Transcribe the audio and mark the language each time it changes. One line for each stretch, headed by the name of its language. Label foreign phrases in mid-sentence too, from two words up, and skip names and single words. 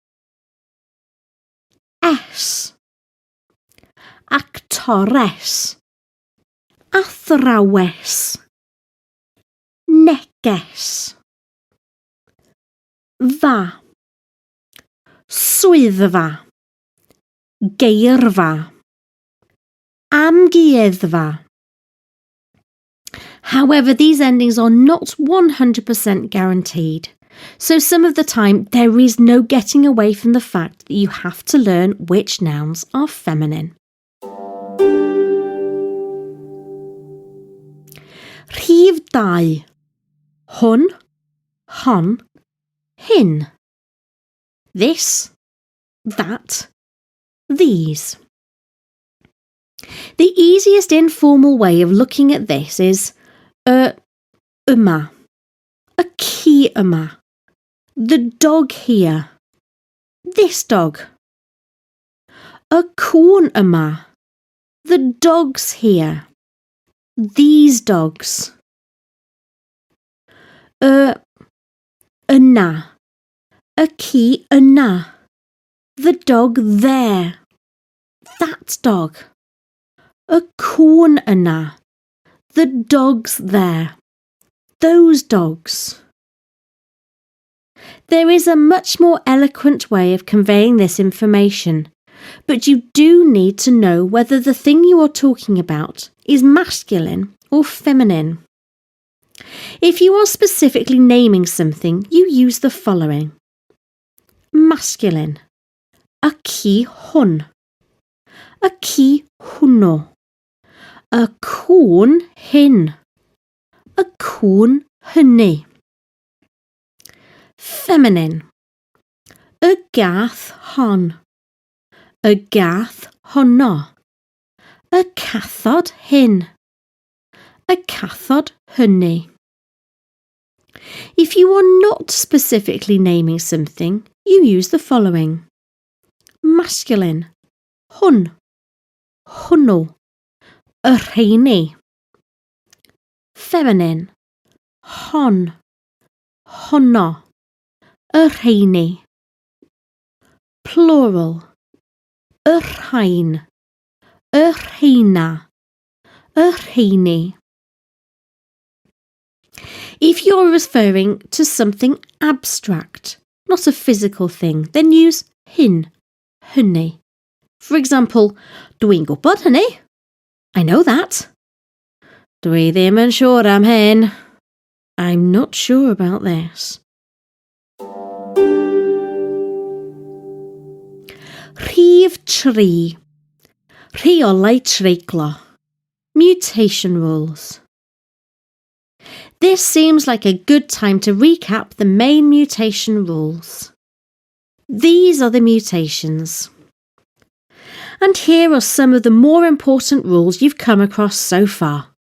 Welsh: Es, actores, athrawes, neges. Fa, swyddfa, geirfa, amgueddfa.
English: However, these endings are not 100% guaranteed, so some of the time there is no getting away from the fact that you have to learn which nouns are feminine.
Welsh: Rhif 2. Hwn, hon, hyn.
English: This, that, these. The easiest informal way of looking at this is
Welsh: yma, y ci yma,
English: the dog here, this dog.
Welsh: Y cŵn yma,
English: the dogs here, these dogs.
Welsh: Yna, y ci yna,
English: the dog there, that dog.
Welsh: Y cŵn yna,
English: the dogs there, those dogs. There is a much more eloquent way of conveying this information, but you do need to know whether the thing you are talking about is masculine or feminine. If you are specifically naming something, you use the following. Masculine.
Welsh: Y ci hwn. Y ci hwnnw. Y cwn hyn. Y cwn hynny. Feminine. Y gath hon. Y gath honno. Y cathod hyn. Y cathod hynny.
English: If you are not specifically naming something, you use the following. Masculine.
Welsh: Hwn. Hwnnw. Y rheini. Feminine. Hon. Honno. Y rheini. Plural. Y rhain. Y rheina. Y rheini.
English: If you're referring to something abstract, not a physical thing, then use
Welsh: hyn, hynny.
English: For example,
Welsh: dwi'n gwybod hynny.
English: I know that.
Welsh: Dwi ddim yn siŵr am hyn.
English: I'm not sure about this.
Welsh: Rhif 3. Rheolau treiglo.
English: Mutation rules. This seems like a good time to recap the main mutation rules. These are the mutations. And here are some of the more important rules you've come across so far.